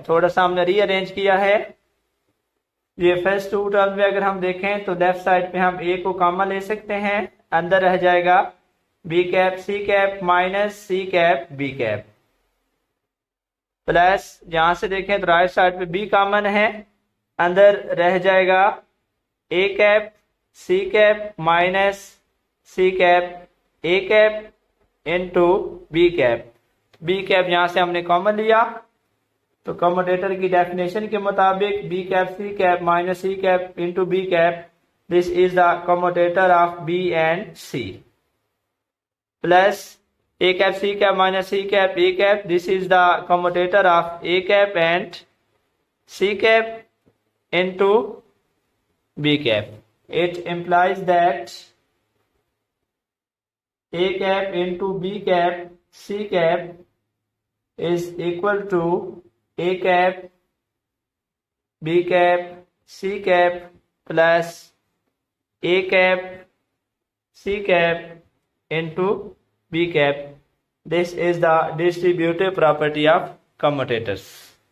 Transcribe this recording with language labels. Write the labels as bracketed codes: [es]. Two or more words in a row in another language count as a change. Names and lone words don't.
[hi] थोड़ा सा हमने रीअरेंज किया है. ये [en] first two term [hi] में अगर हम देखें तो [en] left side [hi] पे हम ए को कॉमन ले सकते हैं, अंदर रह जाएगा [en] b cap c cap minus c cap b cap, [hi] प्लस यहां से देखें तो [en] right side [hi] पे बी कॉमन है, अंदर रह जाएगा [en] a cap c cap minus c cap a cap into b cap. b cap [hi] यहां से हमने कॉमन लिया. [en] तो कम्यूटेटर की डेफिनेशन [hi] के मुताबिक [en] b cap c cap minus c cap into b cap, this is the commutator of b and c, plus a cap c cap minus c cap a cap, this is the commutator of a cap and c cap into b cap. It implies that a cap into b cap c cap is equal to a cap b cap c cap plus a cap c cap into B cap. This is the distributive property of commutators.